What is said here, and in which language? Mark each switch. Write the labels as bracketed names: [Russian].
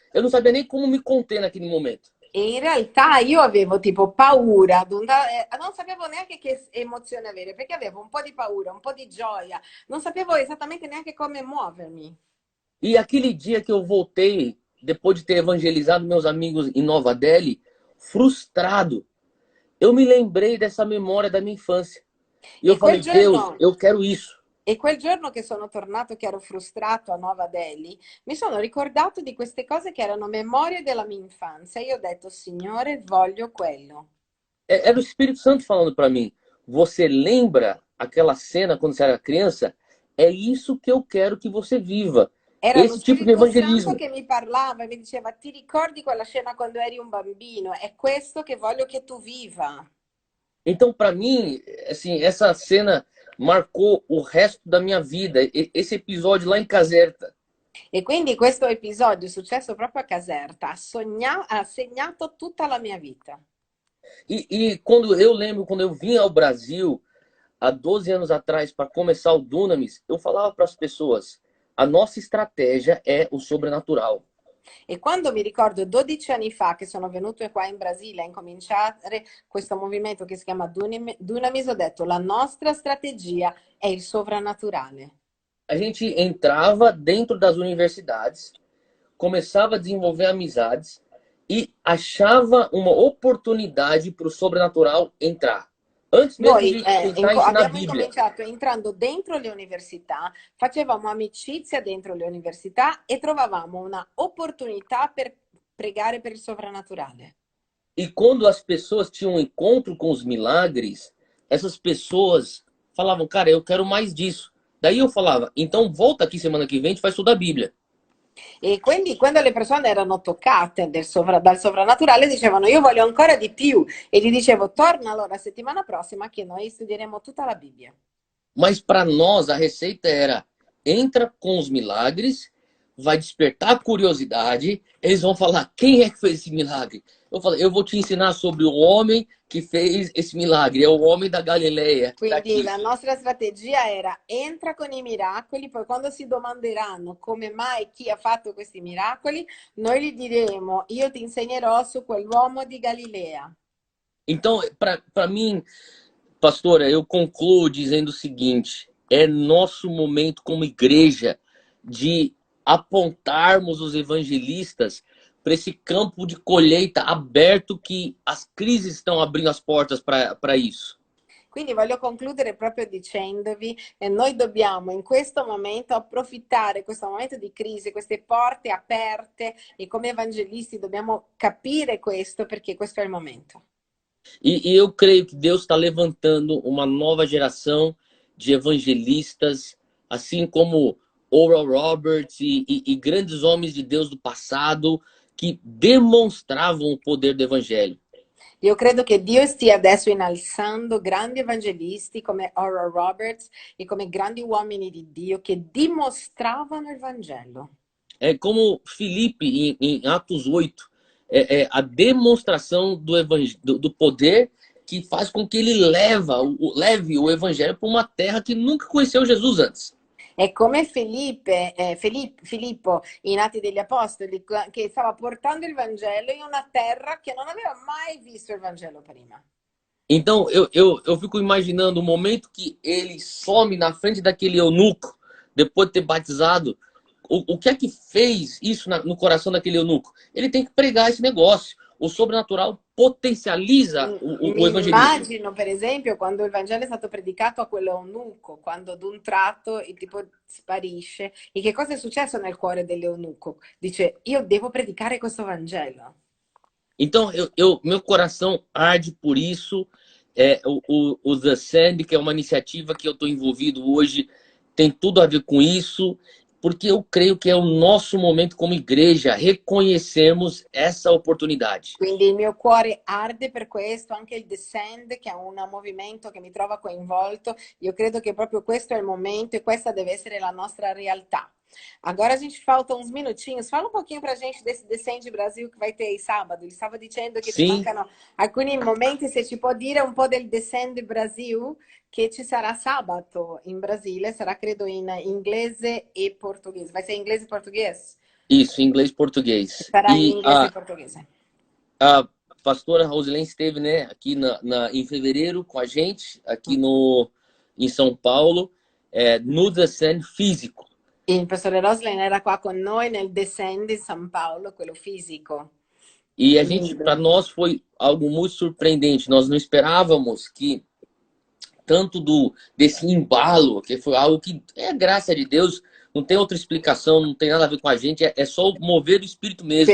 [Portuguese] Eu não sabia nem como me conter naquele momento. [Italian] E in realtà io avevo tipo paura, non sapevo neanche che emozione avere, perché avevo un po' di paura, un po' di gioia, non sapevo esattamente neanche come muovermi. [Portuguese] E aquele dia que eu voltei, depois de ter evangelizado meus amigos em Nova Delhi, frustrado, eu me lembrei dessa memória da minha infância. E eu [Italian] E quel [Portuguese] falei, Deus, [Italian] giorno [Portuguese] eu quero isso. [Italian] E quel giorno che sono tornato, che ero frustrato a Nuova Delhi, mi sono ricordato di queste cose che erano memorie della mia infanzia. Io ho detto, Signore, voglio quello. [Portuguese] Era o Espírito Santo falando para mim. Você lembra aquela cena quando você era criança? É isso que eu quero que você viva. [Italian] Era lo [Portuguese] Esse tipo de [Italian] Spirito Santo [Portuguese] evangelismo. [Italian] che mi parlava e mi diceva, ti ricordi quella scena quando eri un bambino? È questo che voglio che tu viva. [Portuguese] Então, para mim, assim, essa cena marcou o resto da minha vida. Esse episódio lá em Caserta. [Italian] E quindi questo episodio, successo proprio a Caserta, ha segnato tutta la mia vita. [Portuguese] E quando eu lembro, quando eu vim ao Brasil, há 12 anos atrás, para começar o Dunamis, eu falava para as pessoas, a nossa estratégia é o sobrenatural. [Italian] E quando mi ricordo 12 anni fa che sono venuto qua in Brasile a incominciare questo movimento che si chiama Dunamis, ho detto la nostra strategia è il sovrannaturale. [Portuguese] A gente entrava dentro das universidades, começava a desenvolver amizades e achava uma oportunidade para o sobrenatural entrar. Antes mesmo [Italian] Noi [Portuguese] de tentar ensinar a [Italian] abbiamo [Portuguese] Bíblia. [Italian] incominciato entrando dentro le università, facevamo amicizia dentro le università e trovavamo una opportunità per pregare per il sovrannaturale. [Portuguese] E quando as pessoas tinham um encontro com os milagres, essas pessoas falavam, cara, eu quero mais disso. Daí eu falava, então volta aqui semana que vem, a gente vai estudar a Bíblia. [Italian] E quindi quando le persone erano toccate dal sovrannaturale dicevano io voglio ancora di più e gli dicevo torna allora settimana prossima che noi studieremo tutta la Bibbia. [Portuguese] Mas para nós a receita era, entra com os milagres, vai despertar a curiosidade, eles vão falar, quem é que fez esse milagre? Eu falei, eu vou te ensinar sobre o homem que fez esse milagre, é o homem da Galileia. [Italian] Quindi la nostra strategia era entra con i miracoli, poi quando si domanderanno come mai chi ha fatto questi miracoli, noi gli diremo io ti insegnerò su quell'uomo di Galilea. [Portuguese] Então, para mim, pastora, eu concluo dizendo o seguinte, é nosso momento como igreja de apontarmos os evangelistas para esse campo de colheita aberto que as crises estão abrindo as portas para isso. [Italian] Quindi voglio concludere proprio dicendovi che noi dobbiamo in questo momento approfittare, questo momento di crisi, queste porte aperte e come evangelisti dobbiamo capire questo perché questo è il momento. [Portuguese] E eu creio que Deus está levantando uma nova geração de evangelistas, assim como Oral Roberts e grandes homens de Deus do passado que demonstravam o poder do evangelho. [Italian] Io credo che Dio stia adesso innalzando grandi evangelisti come Oral Roberts e come grandi uomini di Dio che dimostravano il Vangelo. [Portuguese] É como Filipe em Atos 8, a demonstração do poder que faz com que ele leve o evangelho para uma terra que nunca conheceu Jesus antes. [Italian] È come Filippo in Atti degli Apostoli che stava portando il Vangelo in una terra che non aveva mai visto il Vangelo prima. [Portuguese] Então eu fico imaginando o momento que ele some na frente daquele eunuco, depois de ter batizado. O que é que fez isso no coração daquele eunuco? Ele tem que pregar esse negócio. O sobrenatural potenzializa o evangelismo. [Italian] Immagino, per esempio, quando il Vangelo è stato predicato a quell'eunuco, quando ad un tratto il tipo sparisce. E che cosa è successo nel cuore dell'eunuco? Dice, io devo predicare questo Vangelo. [Portuguese] Então, meu coração arde por isso. O The Sand, que é uma iniciativa que eu estou envolvido hoje, tem tudo a ver com isso. Porque eu creio que é o nosso momento como igreja reconhecermos essa oportunidade. [Italian] Quindi il mio cuore arde per questo, anche il Descend, che è un movimento che mi trova coinvolto. Io credo che proprio questo è il momento e questa deve essere la nostra realtà. [Portuguese] Agora a gente falta uns minutinhos. Fala um pouquinho pra gente desse Descend Brasil que vai ter aí sábado. Ele estava [Italian] dicendo che ci mancano alcuni momenti. Se ci può dire un po' del Descend Brasil che ci sarà sabato in Brasile, sarà credo in inglese e portoghese. [Portuguese] Vai ser inglese e português? Isso, inglês e português. [Italian] Sarà in inglese e portuguese. [Portuguese] A pastora Rosilene esteve, né, aqui em fevereiro com a gente, aqui em São Paulo, no Descend físico. [Italian] Il professore Roslin era qua con noi nel Descend in São Paulo, quello fisico. [Portuguese] E a gente, para nós, foi algo muito surpreendente. Nós não esperávamos que tanto desse embalo, que foi algo que é graça de Deus, não tem outra explicação, não tem nada a ver com a gente, é só o mover do Espírito mesmo.